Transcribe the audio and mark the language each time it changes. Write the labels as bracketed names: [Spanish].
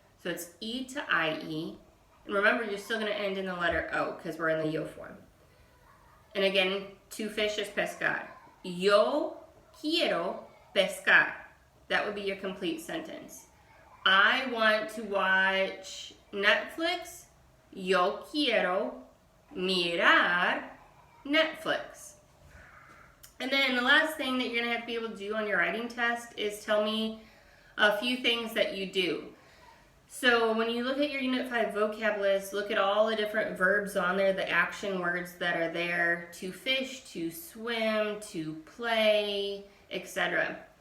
[English] So it's E to IE. And remember, you're still going to end in the letter O because we're in the yo form. And again, to fish is pescar. [Spanish] Yo quiero pescar. [English] That would be your complete sentence. I want to watch Netflix. [Spanish] Yo quiero mirar Netflix. [English] And then the last thing that you're going to have to be able to do on your writing test is tell me a few things that you do. So when you look at your Unit 5 vocab list, look at all the different verbs on there, the action words that are there: to fish, to swim, to play, etc.